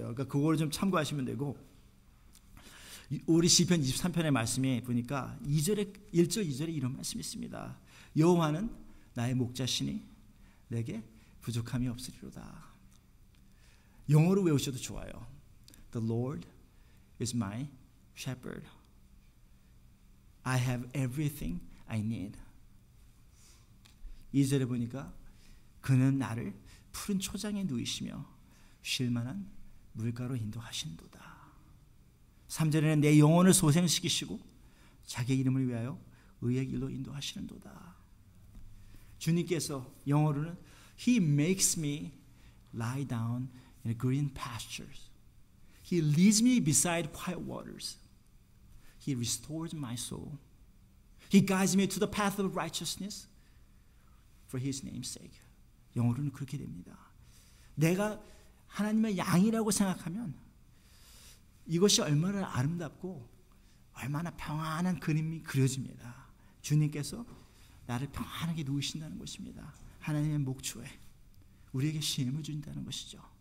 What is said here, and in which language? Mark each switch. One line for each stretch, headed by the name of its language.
Korean: 그러니까 그거를 좀 참고하시면 되고, 우리 시편 23편의 말씀에 보니까 1절 2절에 이런 말씀이 있습니다. 여호와는 나의 목자시니 내게 부족함이 없으리로다. 영어로 외우셔도 좋아요.
English: The Lord is my shepherd. I have everything I need.
Korean: 2절에 보니까 그는 나를 푸른 초장에 누이시며 쉴만한 물가로 인도하신도다. 3절에는 내 영혼을 소생시키시고 자기 이름을 위하여 의의 길로 인도하시는도다. 주님께서 영어로는
English: He makes me lie down in green pastures. He leads me beside quiet waters. He restores my soul. He guides me to the path of righteousness for His name's sake.
Korean: 영어로는 그렇게 됩니다. 내가 하나님의 양이라고 생각하면 이것이 얼마나 아름답고 얼마나 평안한 그림이 그려집니다. 주님께서 나를 평안하게 누이신다는 것입니다. 하나님의 목초에 우리에게 쉼을 준다는 것이죠.